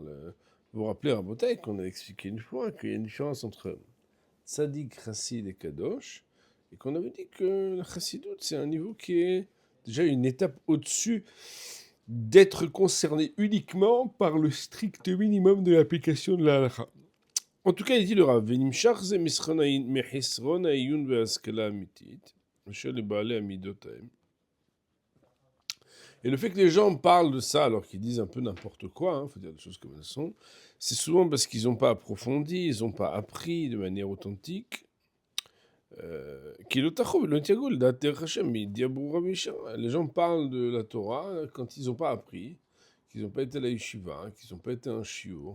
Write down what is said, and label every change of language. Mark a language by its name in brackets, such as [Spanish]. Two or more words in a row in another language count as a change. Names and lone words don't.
[French] vous vous rappelez, Rabotai, qu'on a expliqué une fois qu'il y a une différence entre Tzadik, Chassid et Kadosh, et qu'on avait dit que la chassidoute, c'est un niveau qui est déjà une étape au-dessus d'être concerné uniquement par le strict minimum de l'application de la halakha. En tout cas, il dit le Rav, [Hebrew] ונמשך זה מחסרון העיון והשכלה אמיתית, אשר לבעלי המדות הם. [French] Et le fait que les gens parlent de ça alors qu'ils disent un peu n'importe quoi, il faut dire des choses comme elles sont, c'est souvent parce qu'ils n'ont pas approfondi, ils n'ont pas appris de manière authentique. Les gens parlent de la Torah quand ils n'ont pas appris, qu'ils n'ont pas été à la yeshiva, qu'ils n'ont pas été à un shiur.